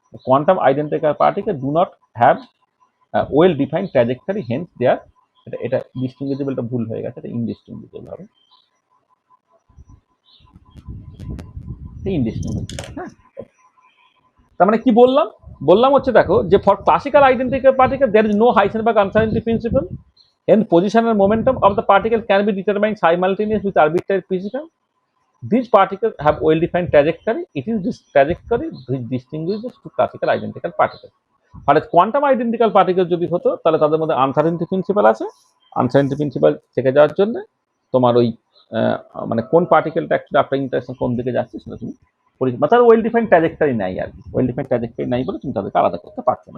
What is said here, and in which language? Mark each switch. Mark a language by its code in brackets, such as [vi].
[en] quantum identical particle do not have well defined trajectory, hence there [bn] এটা ডিস্টিংগুইজেবলটা ভুল হয়ে গেছে, এটা ইনডিস্টিংগুইজেবল হবে, ইনডিস্টিংগুইজেবল। হ্যাঁ, তার মানে কি বললাম? বললাম হচ্ছে দেখো যে [en] For classical identical particle there is no Heisenberg uncertainty principle, and position and momentum of the particle can be determined simultaneously with arbitrary precision. These particles have well-defined trajectory. It is this trajectory which distinguishes two classical identical particles. [bn] আর quantum identical particle যদি হতো তাহলে তাদের মধ্যে uncertainty principal আছে, uncertainty principal থেকে যাওয়ার জন্য তোমার ওই মানে কোন পার্টিকেলটা অ্যাকচুয়ালি আফটার ইন্টারেকশন কোন দিকে যাচ্ছে সেটা তুমি মানে তার ওয়েল ডিফাইন্ড ট্র্যাজেক্টরি নাই আর কি, ওয়েল ডিফাইন্ড ট্র্যাজেক্টরি নাই বলে তুমি তাদেরকে আলাদা করতে পারছো না।